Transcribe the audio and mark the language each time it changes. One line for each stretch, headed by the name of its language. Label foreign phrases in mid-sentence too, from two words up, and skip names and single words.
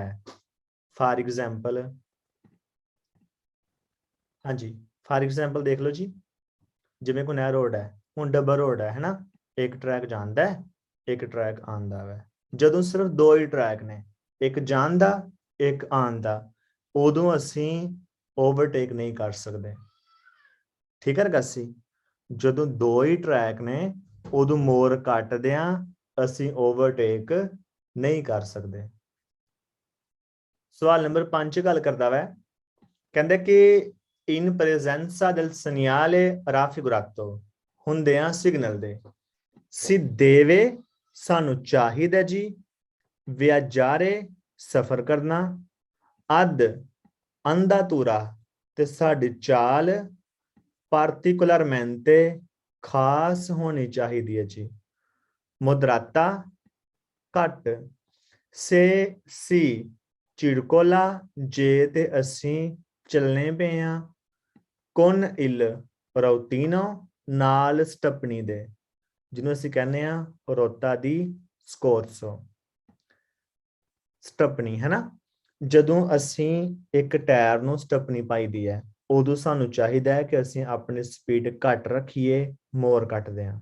Punjabi: ਫਾਰ ਐਗਜ਼ਾਮਪਲ ਹਾਂਜੀ ਫਾਰ ਐਗਜ਼ਾਮਪਲ ਦੇਖ ਲਓ ਜੀ ਜਿਵੇਂ ਕੋਈ ਨਹਿਰ ਰੋਡ ਹੈ ਹੁਣ ਡਬਲ ਰੋਡ ਹੈ ਨਾ ਇੱਕ ਟਰੈਕ ਜਾਂਦਾ ਇੱਕ ਟਰੈਕ ਆਉਂਦਾ ਵੈ ਜਦੋਂ ਸਿਰਫ 2 ਹੀ ਟਰੈਕ ਨੇ ਇੱਕ ਜਾਣ ਦਾ ਇੱਕ ਆਉਣ ਦਾ ਉਦੋਂ ਅਸੀਂ ਓਵਰਟੇਕ ਨਹੀਂ ਕਰ ਸਕਦੇ। ਠੀਕ ਹੈ ਰਗਾਸੀ ਜਦੋਂ 2 ਹੀ ਟਰੈਕ ਨੇ ਉਦੋਂ ਮੋਰ ਕੱਟਦਿਆਂ ਅਸੀਂ ਓਵਰਟੇਕ ਨਹੀਂ ਕਰ ਸਕਦੇ। ਸਵਾਲ ਨੰਬਰ 5 ਗੱਲ ਕਰਦਾ ਵੈ ਕਹਿੰਦੇ ਕਿ
Italian: in presenza del segnale raffigurato
Punjabi: ਹੁੰਦਿਆਂ ਸਿਗਨਲ ਦੇ
Italian: si deve
Punjabi: ਸਾਨੂੰ ਚਾਹੀਦਾ ਜੀ viaggiare ਸਫ਼ਰ ਕਰਨਾ ad andatura ਤੇ ਸਾਡੀ ਚਾਲ particolarmente ਖਾਸ ਹੋਣੀ ਚਾਹੀਦੀ ਹੈ ਜੀ moderata ਘੱਟ
Italian: se si circola
Punjabi: ਜੇ ਤੇ ਅਸੀਂ ਚੱਲਣੇ ਪਏ ਆ
Italian: con il routino
Punjabi: ਨਾਲ ਸਟੱਪਣੀ ਦੇ ਜਿਹਨੂੰ ਅਸੀਂ ਕਹਿੰਦੇ ਆ
Italian: ruota di scorta
Punjabi: ਸਟੱਪਣੀ ਹੈ ਨਾ ਜਦੋਂ ਅਸੀਂ ਇੱਕ ਟਾਇਰ ਨੂੰ ਸਟੱਪਣੀ ਪਾਈਦੀ ਹੈ ਉਦੋਂ ਸਾਨੂੰ ਚਾਹੀਦਾ ਹੈ ਕਿ ਅਸੀਂ ਆਪਣੀ ਸਪੀਡ ਘੱਟ ਰੱਖੀਏ ਮੋਰ ਕੱਟਦੇ ਹਾਂ।